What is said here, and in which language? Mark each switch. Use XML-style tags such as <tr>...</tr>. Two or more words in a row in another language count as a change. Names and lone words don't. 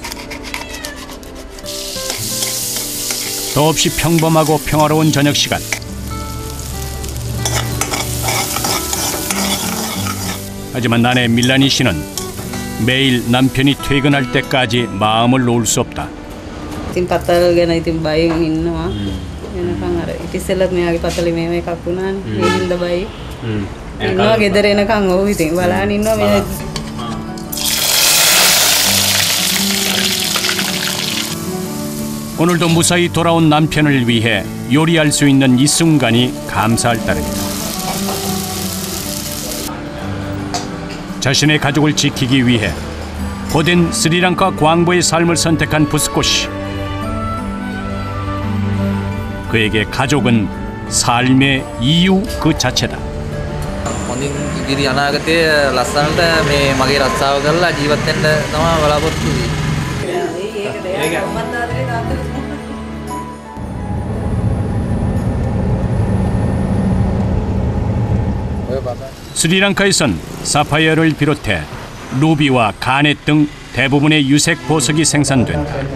<ko>더없이 평범하고 평화로운 저녁 시간. 하지만 아내 밀라니 씨는 매일 남편이 퇴근할 때까지 마음을 놓을 수 없다.</ko> <si>ඉතින් පතල් ගැන ඉතින් බයෙන් ඉන්නවා. එනකන් අර ඉතිසෙල්ලත් මෙයාගේ පතලේ මේව එකක් වුණානේ. මේ හින්දා බයි. ඉන්නවා ගෙදර එනකන් ඔව් ඉතින් බලන්න ඉන්නවා මේ.</si> <ko>오늘도 무사히 돌아온 남편을 위해 요리할 수 있는 이 순간이 감사할 따름이다. 자신의 가족을 지키기 위해 고된 스리랑카 광부의 삶을 선택한 부스코 씨. 그에게 가족은 삶의 이유 그 자체다.</ko> <si>හොඳින් ඉදිරි අනාගතයේ ලස්සනට මේ මගේ රස්සාව කරලා ජීවත් වෙන්න තමයි බලාපොරොත්තු</si> <ko>스리랑카에선 사파이어를 비롯해 루비와 가넷 등 대부분의 유색 보석이 생산된다.</ko>